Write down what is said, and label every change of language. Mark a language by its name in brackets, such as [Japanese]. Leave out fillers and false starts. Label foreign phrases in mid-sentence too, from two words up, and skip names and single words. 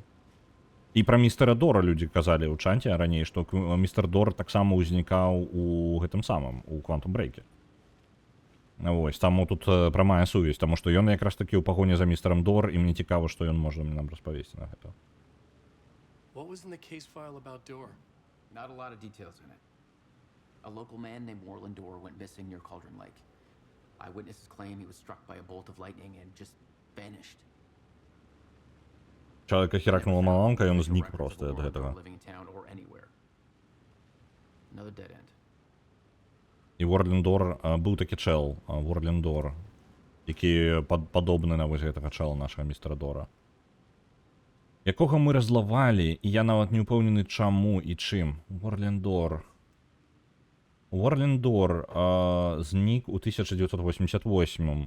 [Belarusian] І пра містера Дора людзі казалі ў чаце раней, што містер Дор таксама ўзнікаў у гэтым самым, у Quantum Break. Вось, таму тут прамая сувязь, таму што ён якраз такі ў пагоні за містерам Дор, і мне цікава, што ён можа нам распавесці на гэта. [English] What was in the case file about Door? Not a lot of details in it. A local man named Warland Dorr went missing near Cauldron Lake. Eyewitnesses claim he was struck by a bolt of lightning and just vanished. [Belarusian] Чалавека херакнула маланка, ён знік проста ад гэтага. [English] Another dead end. [Belarusian] І Warland Dorr, быў такі чэл, Warland Dorr, які падобны на вось гэтага чэла нашага містера Дора. Якога мы разлавалі, і я нават не ўпэўнены чаму і чым. Warland Dorr знік у 1988.